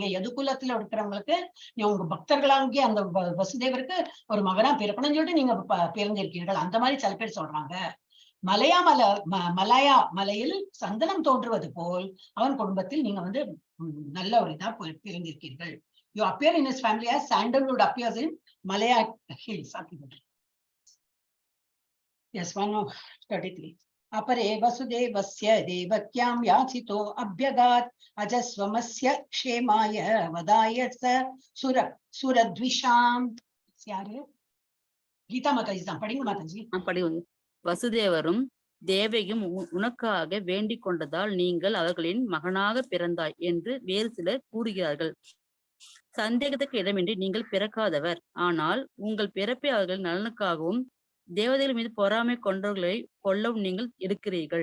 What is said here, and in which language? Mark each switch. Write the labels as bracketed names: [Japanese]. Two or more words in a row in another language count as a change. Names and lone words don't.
[Tamil] யது குலத்துல இருக்கிறவங்களுக்கு உங்க பக்தர்களாகிய அந்த வசுதேவருக்கு ஒரு மகனா பிறக்கணும்னு சொல்லிட்டு நீங்க பிறந்திருக்கீர்கள். அந்த மாதிரி சில பேர் சொல்றாங்க. மலையா மலையில் சந்தனம் தோன்றுவது போல் அவன் குடும்பத்தில் நீங்க வந்து நல்ல ஒரு இதா பிறந்திருக்கீர்கள். [English] You appear in his family as sandalwood appears in Malaya hills. Yes, 133. [Sanskrit] अपरे वसुदेवस्य देवक्यां याचितो अभ्यगात् अजस्वमस्य क्षेमाय वदाय स सुरद्विषाम्. [Tamil] யாரு? கீதா மாதாஜி தான். படிங்க மாதாஜி. படிங்க. வசுதேவரும் தேவையும் உனக்காக வேண்டிக் கொண்டதால் நீங்கள் அவர்களின் மகனாக பிறந்தாய் என்று வேறு சிலர் கூறுகிறார்கள். சந்தேகத்துக்கு இடமின்றி நீங்கள் பிறக்காதவர், ஆனால் உங்கள் பிறப்பை அவர்களின் நலனுக்காகவும் தேவதைகள் மீது பொறாமை கொண்டவர்களை கொல்லவும் நீங்கள் இருக்கிறீர்கள்.